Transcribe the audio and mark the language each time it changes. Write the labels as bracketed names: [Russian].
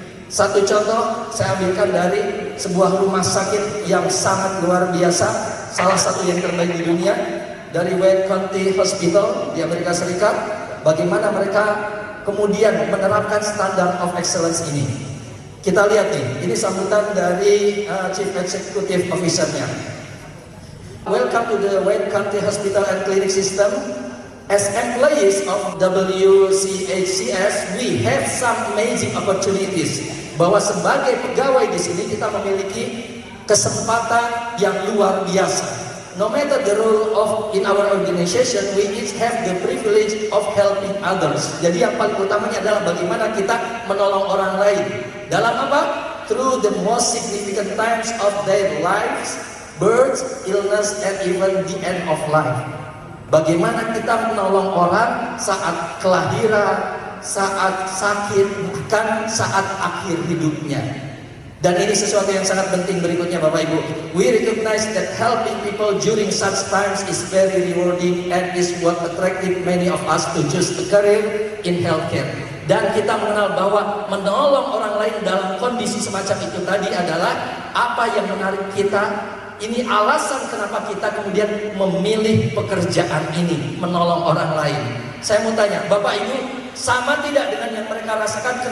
[Indonesian] Satu contoh saya ambilkan dari sebuah rumah sakit yang sangat luar biasa, salah satu yang terbaik di dunia, dari Wayne County Hospital di Amerika Serikat. Bagaimana mereka kemudian menerapkan [English] standard of excellence [Indonesian] ini. Kita lihat nih, ini sambutan dari Chief Executive Officer-nya. [English] Welcome to the Wayne County Hospital and Clinic System. As employees of WCHCS, we have some amazing opportunities. [Indonesian] Bahwa sebagai pegawai di sini kita memiliki kesempatan yang luar biasa. [English] No matter the role of in our organization, we each have the privilege of helping others. [Indonesian] Jadi yang paling utamanya adalah bagaimana kita menolong orang lain. Dalam apa? [English] Through the most significant times of their lives, birth, illness, and even the end of life. [Indonesian] Bagaimana kita menolong orang saat kelahiran, saat sakit, bahkan saat akhir hidupnya. Dan ini sesuatu yang sangat penting berikutnya Bapak Ibu. [English] We recognize that helping people during such times is very rewarding and is what attracted many of us to choose a career in healthcare. [Indonesian] Dan kita mengenal bahwa menolong orang lain dalam kondisi semacam itu tadi adalah apa yang menarik kita. Ini alasan kenapa kita kemudian memilih pekerjaan ini, menolong orang lain. Saya mau tanya, Bapak Ibu, sama tidak dengan yang mereka rasakan?